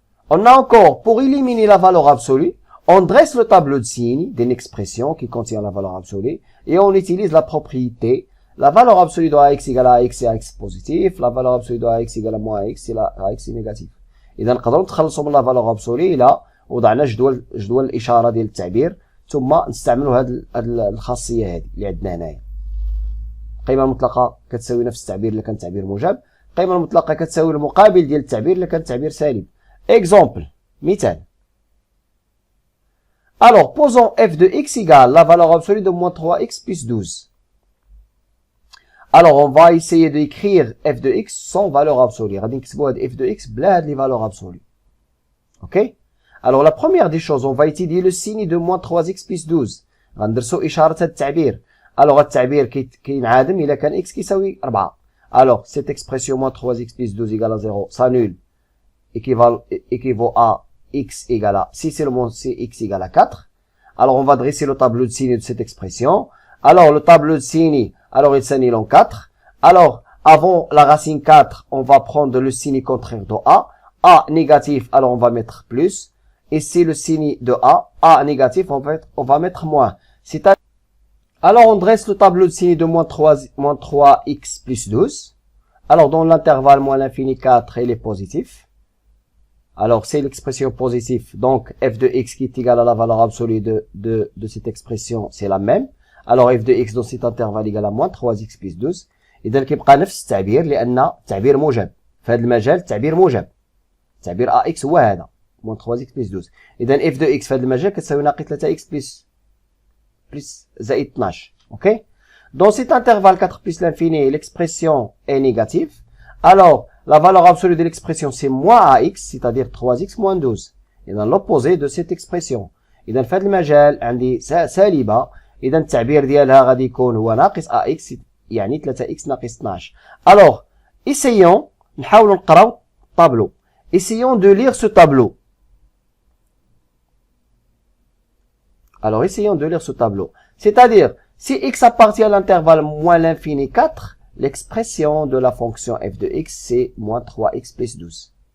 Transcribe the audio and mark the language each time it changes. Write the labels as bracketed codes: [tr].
[fr] On a encore, pour éliminer la valeur absolue, on dresse le tableau de signes d'une expression qui contient la valeur absolue et on utilise la propriété. La valeur absolue de AX égale à AX et AX positif. La valeur absolue de AX égale à moins AX et AX négatif. [ar] إذا نقدروا نتخلصوا من [fr] la valeur absolue [ar] إلى وضعنا جدول الإشارة ديال التعبير ثم نستعملوا هذه الخاصية هذه اللي عندنا هنايا. القيمة المطلقة كتساوي نفس التعبير اللي كان تعبير موجب. القيمة المطلقة كتساوي المقابل ديال التعبير اللي كان تعبير سالب. [fr] Exemple, مثال. Alors, posons f de x égale la valeur absolue de moins 3x plus 12. Alors, on va essayer d'écrire f de x sans valeur absolue. [ar] غادي نكتبوا هاد f de x بلا هاد [fr] les valeurs absolues. [ar] Ok? [fr] Alors, la première des choses, on va étudier le signe de moins 3x plus 12. [ar] غندرسوا إشارة هاد التعبير. Alors, التعبير كينعدم إلا كان x كيساوي 4. [fr] Alors, cette expression moins 3x plus 12 égale à 0 s'annule. Équivaut à x égale à, si c'est le monde, c'est x égale à 4. Alors, on va dresser le tableau de signes de cette expression. Alors, le tableau de signes, alors il s'annule en 4. Alors, avant la racine 4, on va prendre le signe contraire de a. A négatif, alors on va mettre plus. Et c'est le signe de a négatif, on va mettre moins. Alors, on dresse le tableau de signes de moins 3x plus 12. Alors, dans l'intervalle moins l'infini 4, il est positif. Alors, c'est l'expression positive. Donc, f de x qui est égal à la valeur absolue de cette expression, c'est la même. Alors, f de x dans cet intervalle égal à moins 3x plus 12. [ar] إذا كيبقى نفس التعبير لأن تعبير موجب. في هذا المجال تعبير موجب. تعبير ax هو هذا. [fr] moins 3x plus 12. [ar] إذا f de x في هذا المجال كتساوي ناقص 3x plus زائد 12. OK? [fr] Dans cet intervalle 4 plus l'infini, l'expression est négative. Alors, la valeur absolue de l'expression, c'est moins ax, c'est-à-dire 3x moins 12. Et dans l'opposé de cette expression. [ar] إذا في هذا المجال عندي سالبة. إذا التعبير ديالها غادي يكون هو ناقص ax يعني 3x ناقص 12. [fr] Alors, essayons, [ar] نحاولوا نقراو الطابلو. [fr] Essayons de lire ce tableau. Alors, essayons de lire ce tableau. C'est-à-dire, si x appartient à l'intervalle moins l'infini 4, l'expression de la fonction f de x, c'est moins 3x plus 12.